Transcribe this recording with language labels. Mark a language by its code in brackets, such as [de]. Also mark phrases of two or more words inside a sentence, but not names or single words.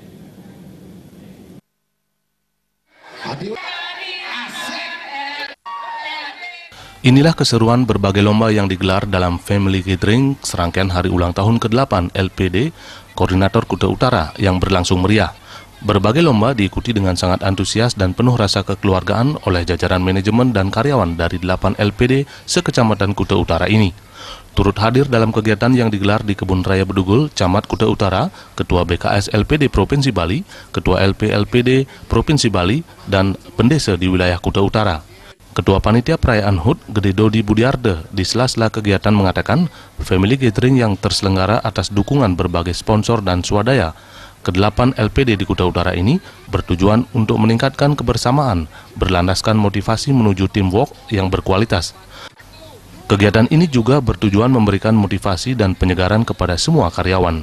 [id] Inilah keseruan berbagai lomba yang digelar dalam Family Gathering serangkaian hari ulang tahun ke-8 LPD Koordinator Kuta Utara yang berlangsung meriah. Berbagai lomba diikuti dengan sangat antusias dan penuh rasa kekeluargaan oleh jajaran manajemen dan karyawan dari 8 LPD sekecamatan Kuta Utara ini. Turut hadir dalam kegiatan yang digelar di Kebun Raya Bedugul, Camat Kuta Utara, Ketua BKS LPD Provinsi Bali, Ketua LPD Provinsi Bali, dan pendesa di wilayah Kuta Utara. Ketua Panitia Perayaan HUT Gede Dodi Budiarde di sela-sela kegiatan mengatakan Family Gathering yang terselenggara atas dukungan berbagai sponsor dan swadaya ke-8 LPD di Kuta Utara ini bertujuan untuk meningkatkan kebersamaan, berlandaskan motivasi menuju teamwork yang berkualitas. Kegiatan ini juga bertujuan memberikan motivasi dan penyegaran kepada semua karyawan.